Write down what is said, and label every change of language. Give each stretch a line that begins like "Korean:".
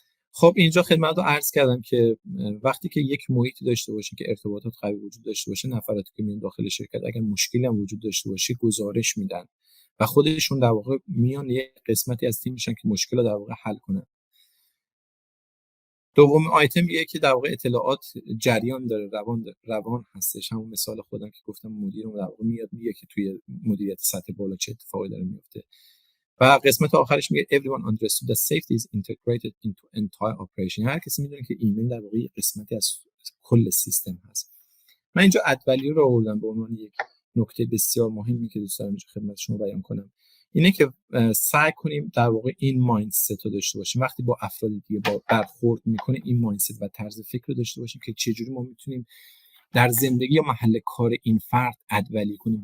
Persian: خب اینجا خدمت رو عرض کردم که وقتی که یک محیطی داشته باشین که ارتباطات قوی وجود داشته باشه، نفراتی که میان داخل شرکت اگر مشکلی هم وجود داشته باشه گزارش میدن و خودشون در واقع میان یک قسمتی از تیم میشن که مشکل رو در واقع حل کنن. دوم آیتم میگه که در واقع اطلاعات جریان داره، روان هستش. همون مثال خودم که گفتم مدیرم در واقع میاد میگه که توی مدیریت سطح بالا چه اتفاقی داره میفته. و قسمت آخرش میگه
English: everyone understood that safety is integrated into entire operation.
Persian: هر کسی میدونه که ایمیل در واقع قسمتی از کل سیستم هست. من اینجا ادولی رو آوردم به عنوان یک نکته بسیار مهمی که دوست دارم اینجا خدمت شما بیان کنم. اینه که سعی کنیم در واقع این مایندست رو داشته باشیم. وقتی با افراد دیگه برخورد میکنه، این مایندست و طرز فکر رو داشته باشیم که چجوری ما میتونیم در زندگی یا محل کار این فرد ادولی کنیم.